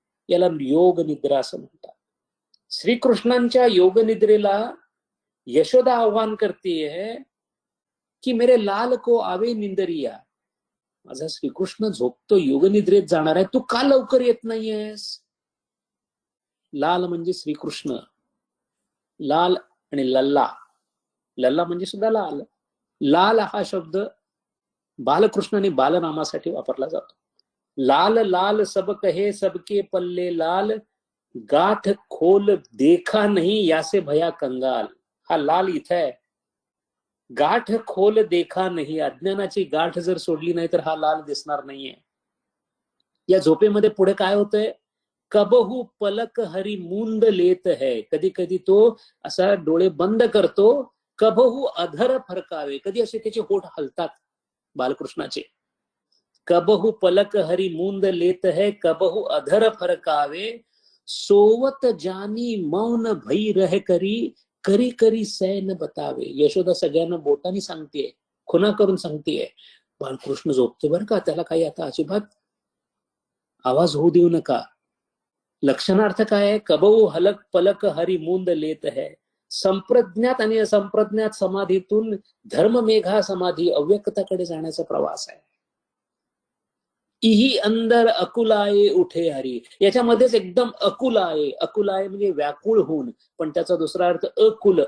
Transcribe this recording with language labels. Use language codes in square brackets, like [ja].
[mr] याला योग निद्रा असं म्हणतात. श्रीकृष्णांच्या योग निद्रेला यशोदा आव्हान करते की [hi] मेरे लाल को आवे निंदरिया, [mr] माझा श्रीकृष्ण झोपतो, योग निद्रेत जाणार आहे, तू का लवकर येत नाहीयेस? लाल म्हणजे श्रीकृष्ण. लाल आणि लल्ला, लल्ला म्हणजे सुद्धा लाल. लाल हा शब्द बालकृष्ण आणि बालनामासाठी वापरला जातो. [hi] लाल लाल सब कहे सबके पल्ले लाल, गाठ खोल देखा नहीं यासे भया कंगाल. [mr] हा लाल इथं आहे. गाठ खोल देखा नाही, अज्ञानाची गाठ जर सोडली नाही तर हा लाल दिसणार नाहीये. या झोपेमध्ये पुढे काय होतंय? [hi] कबहू पलक हरी मूंद लेत है, [mr] कधी कधी तो असा डोळे बंद करतो. [hi] कबहू अधर फरकावे, [mr] कधी असे त्याचे होठ हलतात बालकृष्णाचे. [hi] कबहू पलक हरी मूंद लेत है, कबहू अधर फरकावे, सोवत जानी मौन भई रह करी, करी करी सैन बतावे. [mr] यशोदा सगळ्यांना बोटाने सांगतेय, खुना करून सांगतेय, बालकृष्ण झोपते बरं का, त्याला काही आता अजिबात आवाज होऊ देऊ नका. लक्षणार्थ काय आहे? [hi] कबहू हलक पलक हरी मूंद लेत है. [mr] संप्रज्ञात आणि असंप्रज्ञात समाधीतून धर्ममेघा समाधी अव्यक्ताकडे जाण्याचा प्रवास आहे. [hi] इही अंदर अकुलाये उठे हरी, [mr] याच्यामध्येच एकदम अकुलाये, अकुलाये म्हणजे व्याकुळ होऊन, पण त्याचा दुसरा अर्थ अकुल.